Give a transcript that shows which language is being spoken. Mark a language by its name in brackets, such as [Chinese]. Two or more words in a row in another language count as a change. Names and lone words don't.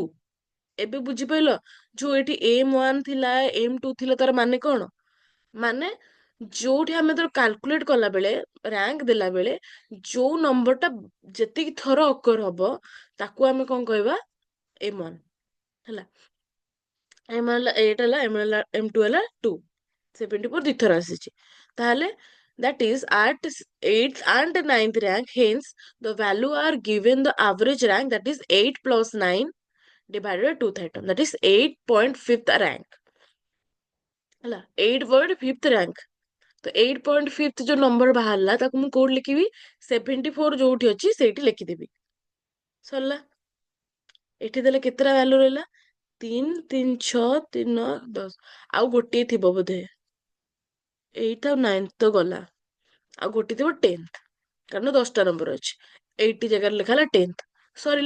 [Odia] ଏବେ ବୁଝିପାରିଲ, ଯୋଉ ଏଠି m1 ଥିଲା, m2 ଥିଲା, ତାର ମାନେ କଣ, ମାନେ ଯୋଉଠି ଆମେ ଧର କାଲକୁଲେଟ କଲା ବେଳେ, ରାଙ୍କ ଦେଲା ବେଳେ, ଯୋଉ ନମ୍ବରଟା ଯେତିକି ଥର ଅକର ହବ, ତାକୁ ଆମେ କଣ କହିବା, m1। ହେଲା, m1 ହେଲା 8, ହେଲା m2 ହେଲା 2, 74 ଦିଥର ଆସିଛି। [English] ତାହେଲେ that is at 8th and 9th rank. Hence, the value are given the average rank, that is 8 plus 9 divided by 2th item, that is 8.5th rank. [Odia] ହେଲା 8.5th rank. ତ 8.5th ଯୋ ନମ୍ବର ବାହାରିଲା ତାକୁ ମୁଁ କୋଉଠି ଲେଖିବି 74 ଯୋଉଠି ଅଛି ସେଇଠି ଲେଖିଦେବି ସରିଲା। ଏଠି ଦେଲେ କେତେଟା ଭ୍ୟାଲୁ ରହିଲା 3 3 6 3 9 10 ଆଉ ଗୋଟିଏ ଥିବ ବୋଧେ 8th ଆଉ 9th ତ ଗଲା ଆଉ ଗୋଟିଏ ଥିବ 10th କାରଣ 10ଟା ନମ୍ବର ଅଛି 80 ଜାଗାରେ ଲେଖା ହେଲା 10th ସରିଲା।